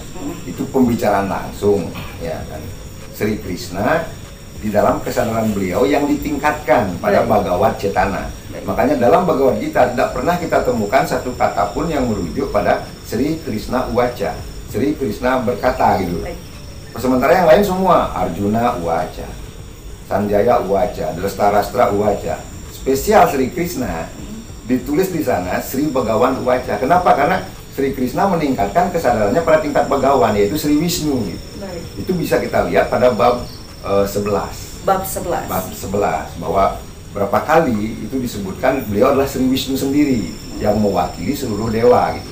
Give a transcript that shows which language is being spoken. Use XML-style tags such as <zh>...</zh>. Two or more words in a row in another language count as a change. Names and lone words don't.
<id>Itu pembicaraan langsung, ya kan. Sri Krishna di dalam kesadaran beliau yang ditingkatkan pada Bhagavad Cetana. Makanya dalam Bhagavad Gita tidak pernah kita temukan satu kata pun yang merujuk pada Sri Krishna Uwaca. Sri Krishna berkata gitu. Sementara yang lain semua Arjuna Uwaca, Sanjaya Uwaca, Drastarastra Uwaca. Spesial Sri Krishna ditulis di sana Sri Bhagawan Uwaca. Kenapa? Karena Sri Krishna meningkatkan kesadarannya pada tingkat Bhagawan, yaitu Sri Wisnu gitu. Itu bisa kita lihat pada bab 11. Bab 11. Bab 11 bahwa berapa kali itu disebutkan beliau adalah Sri Wisnu sendiri yang mewakili seluruh dewa gitu.</id>